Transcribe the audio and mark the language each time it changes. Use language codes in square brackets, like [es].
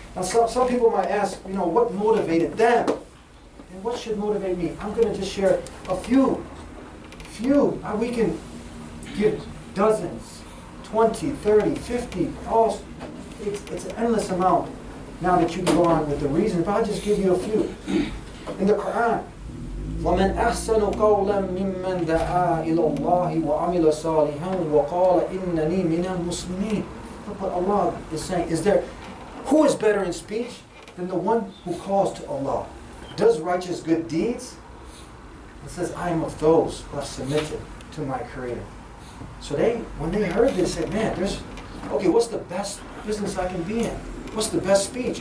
[en] Now some people might ask, what motivated them? And what should motivate me? I'm going to just share a few. We can give dozens, 20, 30, 50, it's an endless amount now that you can go on with the reasons, but I'll just give you a few. In the Quran, [ar] وَمَنْ أَحْسَنُ قَوْلًا مِمَّنْ دَعَا إِلَى اللَّهِ وَعَمِلَ صَالِحًا وَقَالَ إِنَّنِي مِنَ الْمُسْلِمِينَ. [en] Look what Allah is saying. Who is better in speech than the one who calls to Allah, does righteous good deeds, and says, I am of those who have submitted to my Creator. So when they heard this, they said, man, what's the best business I can be in? What's the best speech?